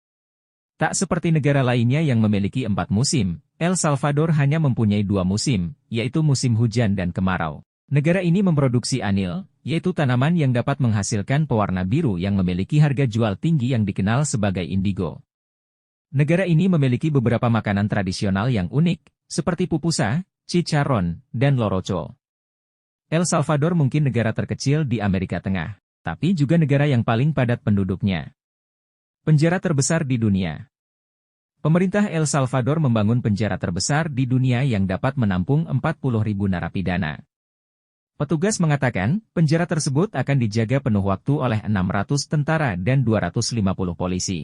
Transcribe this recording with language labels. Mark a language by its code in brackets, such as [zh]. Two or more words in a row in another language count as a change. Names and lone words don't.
[id] Tak seperti negara lainnya yang memiliki 4 musim, El Salvador hanya mempunyai 2 musim, yaitu musim hujan dan kemarau. Negara ini memproduksi anil, yaitu tanaman yang dapat menghasilkan pewarna biru yang memiliki harga jual tinggi yang dikenal sebagai indigo. Negara ini memiliki beberapa makanan tradisional yang unik, seperti pupusa, chicharrón, dan loroco. El Salvador mungkin negara terkecil di Amerika Tengah, tapi juga negara yang paling padat penduduknya. Penjara terbesar di dunia. Pemerintah El Salvador membangun penjara terbesar di dunia yang dapat menampung 40.000 narapidana. Petugas mengatakan, penjara tersebut akan dijaga penuh waktu oleh 600 tentara dan 250 polisi.